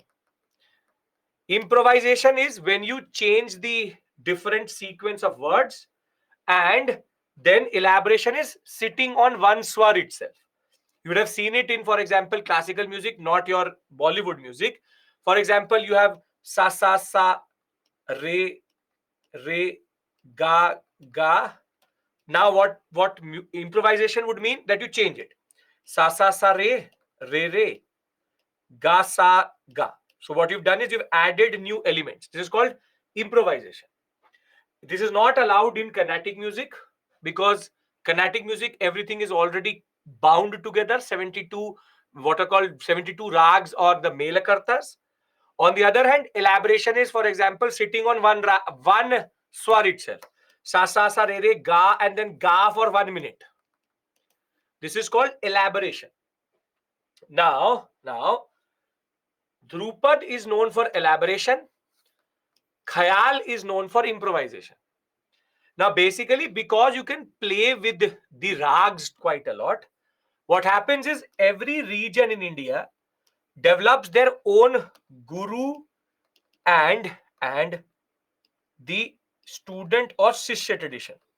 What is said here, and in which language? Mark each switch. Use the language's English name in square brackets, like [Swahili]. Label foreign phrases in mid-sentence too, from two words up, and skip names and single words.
[English] Improvisation is when you change the different sequence of words, and then elaboration is sitting on one swar itself. You would have seen it in, for example, classical music, not your Bollywood music. For example, you have sa sa sa, re re, ga ga. Now what improvisation would mean, that you change it. Sa sa sa re, re, ga sa ga. So what you've done is you've added new elements. This is called improvisation. This is not allowed in Carnatic music, because Carnatic music, everything is already bound together, 72, what are called 72 rags, or the melakartas. On the other hand, elaboration is, for example, sitting on one swar itself. sa sa sa re re ga, and then ga for 1 minute. This is called elaboration. Now, Dhrupad is known for elaboration. Khayal is known for improvisation. Now, basically, because you can play with the rags quite a lot, what happens is every region in India develops their own guru and the student or Shishya tradition.